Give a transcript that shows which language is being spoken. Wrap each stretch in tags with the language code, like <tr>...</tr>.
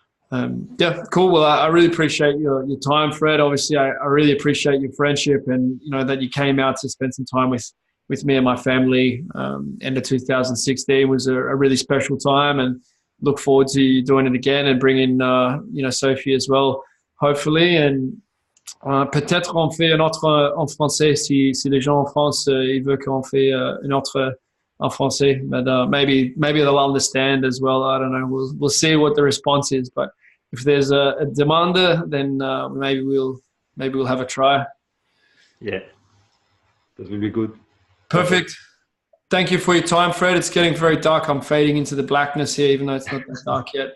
<en>Yeah, cool. Well, I really appreciate your time, Fred. Obviously, I really appreciate your friendship, and you know that you came out to spend some time with me and my family. End of 2016 was a really special time, and look forward to you doing it again and bringing you know, Sophie as well, hopefully.</en> <fr>And peut-être on fait un autre en français si les gens en France ils veulent qu'on fait une autre en français,</fr> <en>but maybe they'll understand as well. I don't know. We'll see what the response is, but if there's a demanda, then maybe we'll have a try. Yeah, that will be good. Perfect. Thank you for your time, Fred. It's getting very dark. I'm fading into the blackness here, even though it's not that dark yet.</en>